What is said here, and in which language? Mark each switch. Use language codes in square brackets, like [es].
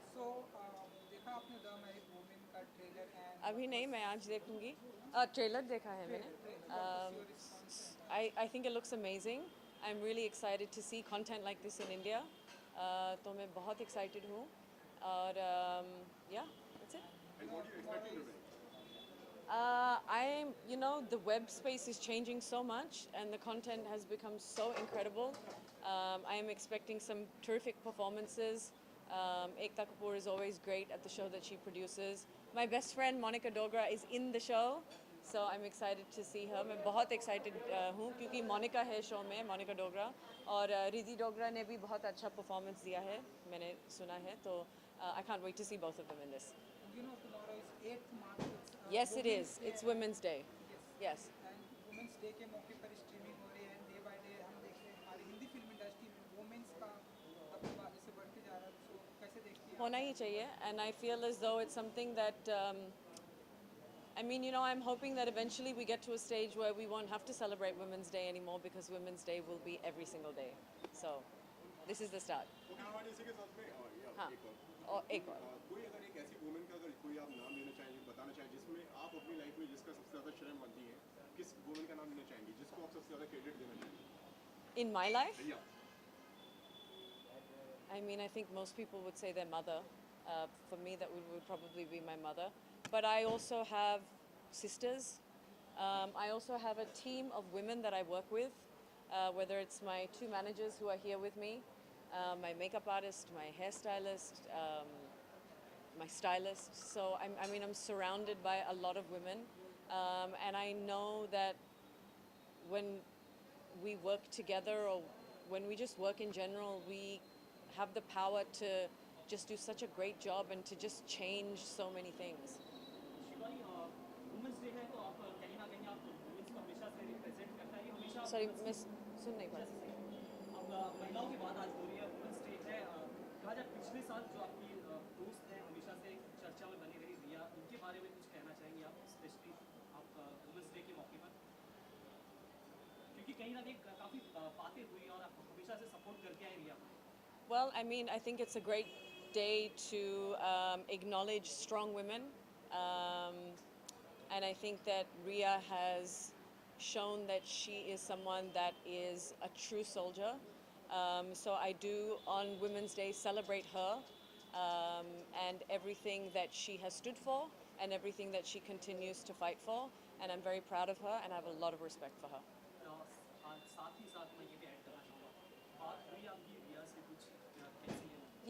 [hi] So, देखा आपने the married women का ट्रेलर एंड अभी नहीं, मैं आज देखूंगी। ट्रेलर देखा है मैंने। [en] your response? I think it looks amazing. I'm really excited to see content like this in India. [hi] तो मैं बहुत excited हूँ और [en] yeah, that's it. And what do you expect to remain? You know, the web space is changing so much and the content has become so incredible. I am expecting some terrific performances. Ekta Kapoor is always great at the show that she produces. My best friend Monica Dogra is in the show, so I'm excited to see her. [hi] मैं बहुत excited हूँ क्योंकि मोनिका है show में, मोनिका डोगरा, और रिद्धि डोगरा ने भी बहुत अच्छा परफॉर्मेंस दिया है, मैंने सुना है, तो [en] I can't wait to see both of them in this. You know, tomorrow is 8th March. It's, Yes, it Women's is. Day. It's Women's Day. Yes. Yes. [hi] And Women's Day के मौके पर streaming हो रही है [en] and day by day [hi] हम देख रहे हैं हमारी हिंदी फिल्म इंडस्ट्री में वुमेन्स का दबदबा जैसे बढ़ते जा रहा है, तो कैसे देखती हैं? होना ही चाहिए, [en] and I feel as though it's something that I mean, you know, I'm hoping that eventually we get to a stage where we won't have to celebrate Women's Day anymore because Women's Day will be every single day. So, this is the start. [hi] Okay हमारे इसी के साथ में हाँ, एक और और एक और कोई अगर एक ऐसी वुमेन का अगर कोई आप नाम लेना चाहेंगे, बताना चाहें जिसमें आप अपनी लाइफ में जिसका सबसे ज़्यादा श्रेय मानती हैं, किस वुमेन का नाम लेना चाहेंगे जिसको आप सबसे ज़्यादा क्रेडिट देना चाहेंगे? [en] in my life, [hi] या [en] I mean, I think most people would say their mother. For me, that would probably be my mother. But I also have sisters. I also have a team of women that I work with, whether it's my 2 managers who are here with me, my makeup artist, my hairstylist, my stylist. So I'm surrounded by a lot of women, and I know that when we work together or when we just work in general, we have the power to just do such a great job and to just change so many things. [hi] Shivani women's day है तो आप कहीं ना कहीं आप women's को हमेशा से रिप्रेजेंट करता है, हमेशा [en] Sorry, miss, [hi] सुन नहीं पा रही। अब महिलाओं की बात आज हो रही है, वुमेंस डे है। कहा जाए पिछले साल जो आपकी दोस्त हैं हमेशा से चर्चा में बनी रही रिया, उनके बारे में कुछ कहना चाहेंगे आप, स्पेशली आप वुमेंस डे के मौके पर, क्योंकि कहीं ना कहीं काफ़ी बातें हुई और आप हमेशा से सपोर्ट करके आए रिया को। [en] Well, I mean, I think it's a great day to acknowledge strong women. And I think that Ria has shown that she is someone that is a true soldier. So I do, on Women's Day, celebrate her and everything that she has stood for and everything that she continues to fight for. And I'm very proud of her and I have a lot of respect for her. [hi] साथ ही साथ मैं ये भी add करना चाहूँगा, बात हुई आपकी रिया से कुछ कैसी है